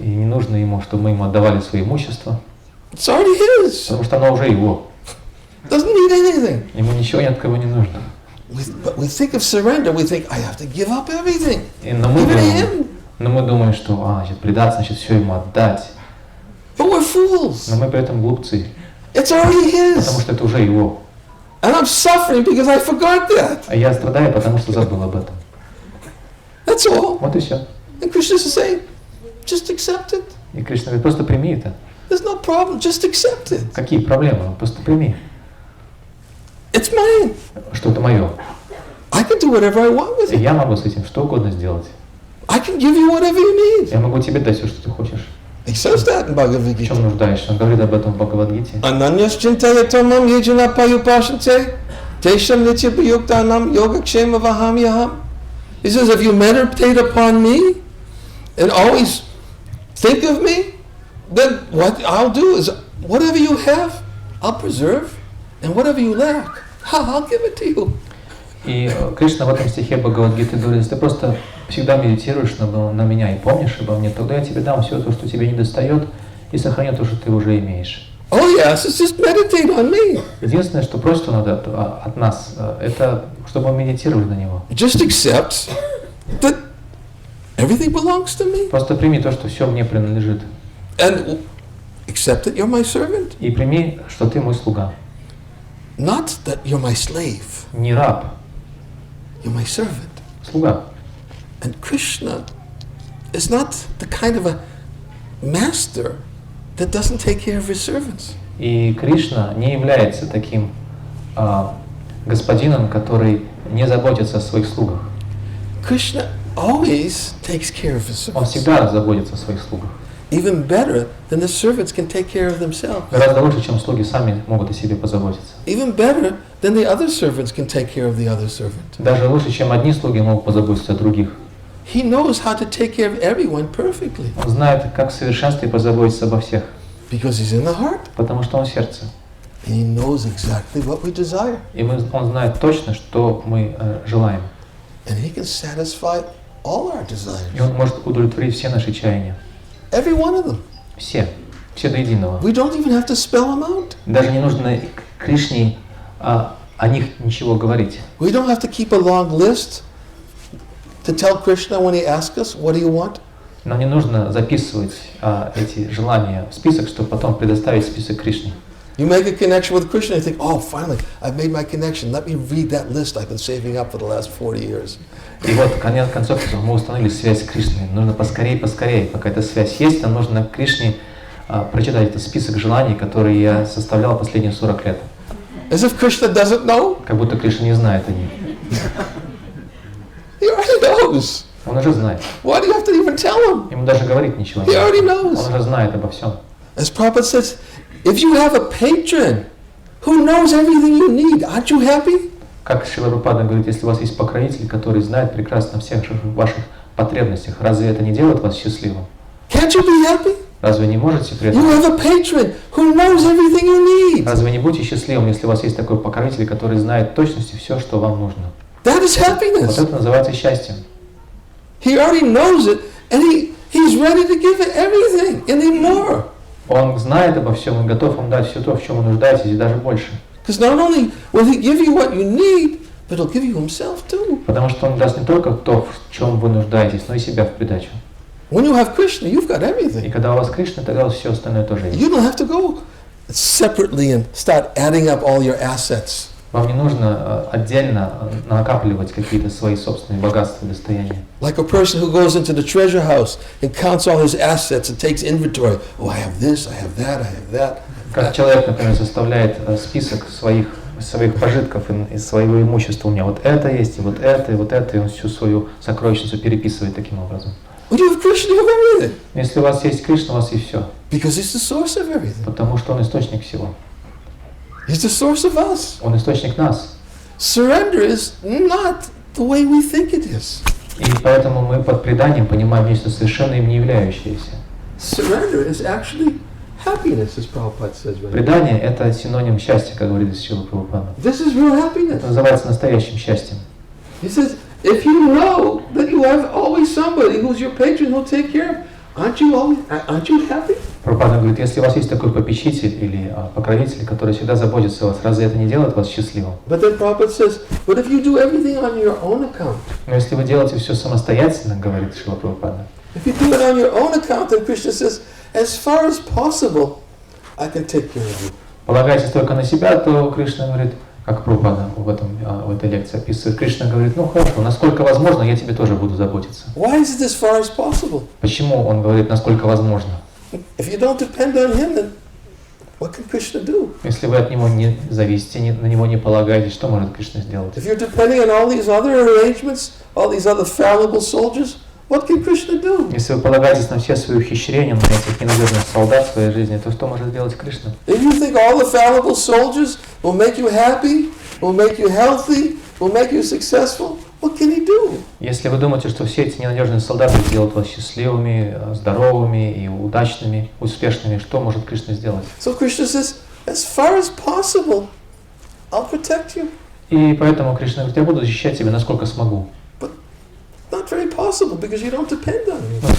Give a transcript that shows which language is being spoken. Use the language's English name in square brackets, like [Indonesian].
[Russian] И не нужно ему, чтобы мы ему отдавали свои имущества. [English] It's already his. [Russian] Потому что оно уже его. [English] Doesn't need anything. [Russian] Ему ничего ни от кого не нужно. [English] But we think of surrender, we think, I have to give up everything. [Russian] Но мы [English] Even him. [Russian] думаем, что значит, предаться, значит, все ему отдать. [English] But we're fools. [Russian] Но мы при этом глупцы, [English] It's already [Russian] потому [English] his. [Russian] что это уже его. [English] And I'm suffering because I forgot that. [Russian] А я страдаю, потому что забыл об этом. [English] That's all. [Russian] Вот и все. [English] And Krishna is saying, just accept it. [Russian] И Кришна говорит, просто прими это. [English] There's no problem, just accept it. [Russian] Какие проблемы? Просто прими. [English] It's mine. [Russian] Что это мое. [English] I can do whatever I want with [Russian] И [English] it. [Russian] я могу с этим что угодно сделать. [English] I can give you whatever you need. [Russian] Я могу тебе дать все, что ты хочешь. [English] He says that in Bhagavad [Russian] В чем [English] Gita. [Russian] нуждаешься? Он говорит об этом в Бхагавад-гите. [Sanskrit] Ananyas chintayatamam yejana payupashante tesham nitya payuktanam yogakshema vahamyaham. [English] He says, if you meditate upon me and always think of me, then what I'll do is whatever you have, I'll preserve, and whatever you lack, I'll give it to you. [Russian] И Кришна в этом стихе Бхагавад-гиты говорит, если ты просто всегда медитируешь на меня и помнишь обо мне, тогда я тебе дам все то, что тебе не достает, и сохраню то, что ты уже имеешь. [English] Oh yes, it's just meditate on me. [Russian] Единственное, что просто надо от нас, это чтобы мы медитировали на него. [English] Just accept that everything belongs to me. [Russian] Просто прими то, что все мне принадлежит. [English] And accept that you're my servant. [Russian] И прими, что ты мой слуга. [English] Not that you're my slave. [Russian] Не раб, [English] You're my servant. [Russian] слуга. [English] And Krishna is not the kind of a master that doesn't take care of his servants. [Russian] И Кришна не является таким господином, который не заботится о своих слугах. [English] Krishna always takes care of his [Russian] Он [English] servants. [Russian] всегда заботится о своих слугах. [English] Even better than the servants can take care of themselves. [Russian] Гораздо лучше, чем слуги сами могут о себе позаботиться. [English] Even better than the other servants can take care of the other servant. [Russian] Даже лучше, чем одни слуги могут позаботиться о других. [English] He knows how to take care of everyone perfectly [Russian] Он знает, как в совершенстве позаботиться обо всех, [English] because he's in the heart [Russian] потому что он в сердце. [English] and he knows exactly what we desire. [Russian] И он знает точно, что мы желаем. [English] And he can satisfy all our [Russian] И [English] desires. [Russian] он может удовлетворить все наши чаяния. [English] Every one of them. [Russian] Все до единого. [English] We don't even have to spell them out. [Russian] Даже не нужно Кришне о них ничего говорить. [English] We don't have to keep a long list to tell Krishna when he asks us, what do you want? [Russian] Нам не нужно записывать эти желания в список, чтобы потом предоставить список Кришне. [English] You make a connection with Krishna and you think, oh, finally, I've made my connection. Let me read that list I've been saving up for the last 40 years. [Russian] И вот, в конце концов, мы установили связь с Кришной. Нужно поскорее, пока эта связь есть, нам нужно Кришне прочитать этот список желаний, которые я составлял последние 40 лет. [English] As if Krishna doesn't know. [Russian] Как будто Кришна не знает о них. [English] He already knows. [Russian] Он уже знает. [English] Why do you have to even tell him? [Russian] Ему даже говорить ничего не [English] He already [Russian] надо. [English] knows. [Russian] Он уже знает обо всем. [English] As Prabhupada says, if you have a patron who knows everything you need, aren't you happy? [Russian] Как Шрила Прабхупада говорит, если у вас есть покровитель, который знает прекрасно о всех ваших потребностях, разве это не делает вас счастливым? [English] Can't you be happy? [Russian] Разве не можете при [English] You [Russian] этом? [English] have a patron who knows everything you need. [Russian] Разве не будете счастливым, если у вас есть такой покровитель, который знает в точности все, что вам нужно? [English] That is [Russian] Вот [English] happiness. [Russian] это называется счастьем. [English] He already knows it, and he's ready to give it everything and then more. [Russian] Он знает обо всем и готов вам дать все то, в чем вы нуждаетесь, и даже больше. [English] Because not only will he give you what you need, but he'll give you himself too. [Russian] Потому что он даст не только то, в чем вы нуждаетесь, но и себя в придачу. [English] When you have Krishna, you've got [Russian] И [English] everything. [Russian] когда у вас Кришна, тогда все остальное тоже есть. [English] You don't have to go separately and start adding up all your assets. [Russian] Вам не нужно отдельно накапливать какие-то свои собственные богатства и достояния. [English] Like a person who goes into the treasure house and counts all his assets and takes inventory. Oh, I have this, I have that, I have that. [Russian] Как человек, например, составляет список своих пожитков из своего имущества. У меня вот это есть, и вот это, и он всю свою сокровищницу переписывает таким образом. [English] When you have Krishna, you have everything. [Russian] Если у вас есть Кришна, у вас есть все. [English] Because he's the source of everything. [Russian] Потому что он источник всего. [English] He's the source of us. [Russian] Он источник нас. [English] Surrender is not the way we think it is. [Russian] И поэтому мы под преданием понимаем нечто совершенно им не являющееся. [English] Surrender is actually happiness, as Prabhupada says. Right? [Russian] Предание – это синоним счастья, как говорит Шрила Прабхупада. [English] This is real happiness. [Russian] Это называется настоящим счастьем. [English] He says, if you know that you have always somebody who's your patron who'll take care of, aren't you happy? [Russian] Прабхупада говорит, если у вас есть такой попечитель или покровитель, который всегда заботится о вас, разве это не делает вас счастливым? [English] But then Prabhupada says, but if you do everything on your own account, [Russian] Но если вы делаете все самостоятельно, говорит Шрила Прабхупада, [English] if you do it on your own account, then Krishna says, as far as possible, I can take care of you. [Russian] полагаетесь только на себя, то Кришна говорит, как Прабхупада в этой лекции описывает, Кришна говорит, ну хорошо, насколько возможно, я тебе тоже буду заботиться. [English] Why is it as far as possible? [Russian] Почему он говорит, насколько возможно? [English] If you don't depend on him, then what can Krishna do? [Russian] Если вы от него не зависите, на него не полагаетесь, что может Кришна сделать? [English] If you're depending on all these other arrangements, all these other fallible soldiers, what can Krishna do? [Russian] Если вы полагаетесь на все свои ухищрения, на этих ненадежных солдат в своей жизни, то что может сделать Кришна? [English] If you think all the fallible soldiers will make you happy, will make you healthy, will make you successful, what can he do? [Russian] Если вы думаете, что все эти ненадежные солдаты сделают вас счастливыми, здоровыми и удачными, успешными, что может Кришна сделать? [English] So Krishna says, as far as possible, I'll protect you. [Russian] И поэтому Кришна говорит, я буду защищать тебя, насколько смогу. [English] Not very possible because you don't depend on me.